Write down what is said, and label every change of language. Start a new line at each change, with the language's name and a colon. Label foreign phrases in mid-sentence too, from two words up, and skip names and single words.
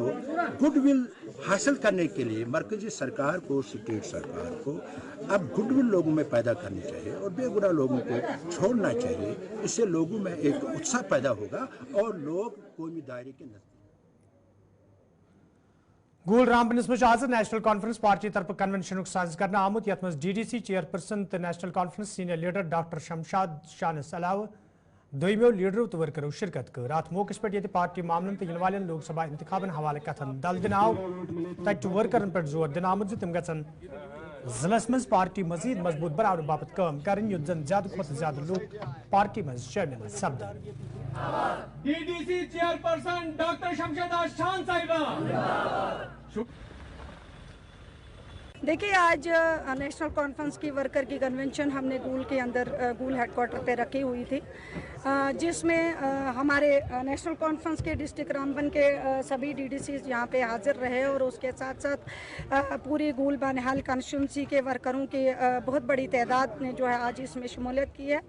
Hindi: गुडविल हासिल करने के लिए मरकजी सरकार को, स्टेट सरकार को अब गुडविल लोगों में पैदा करनी चाहिए और बेगुनाह लोगों को छोड़ना चाहिए। इससे लोगों में एक उत्साह पैदा होगा और लोग कौमी दायरे के नजदीक।
Kashmiri: गूल रामबनस में आज नेशनल कॉन्फ्रेंस पार्टी तरफ कन्वेंशन साज करना आमुत, यथ मज DDC चेयरपर्सन तो नेशनल कॉन्फ्रेंस सीनियर लीडर डॉक्टर शमशाद शानस अलावा दोयमो लीडरों तो वर्करों शिरकत कर। अत मौके पे ये पार्टी मामलन तो इन वाले लोकसभा इंतखाबन हवाले कथन दल दिन आव, तक वर्करन पर जोर दिन आमुत तम गन जिलस मज पार्टी मजीद मजबूत बनाने बाबत काम करें, युद्ध जन ज्यादा खुद ज्यादा लोग पार्टी में शामिल सपदन। DDC चेयरपर्सन डॉक्टर शमशाद शान साहिबा।
Hindi: देखिए, आज नेशनल कॉन्फ्रेंस की वर्कर की कन्वेंशन हमने गूल के अंदर गूल हेडक्वार्टर पे रखी हुई थी, जिसमें हमारे नेशनल कॉन्फ्रेंस के डिस्ट्रिक्ट रामबन के सभी DDCs यहाँ पे हाजिर रहे और उसके साथ साथ पूरी गूल बानिहाल कॉन्स्टिट्यूंसी के वर्करों की बहुत बड़ी तादाद ने जो है आज इसमें शमूलियत की है।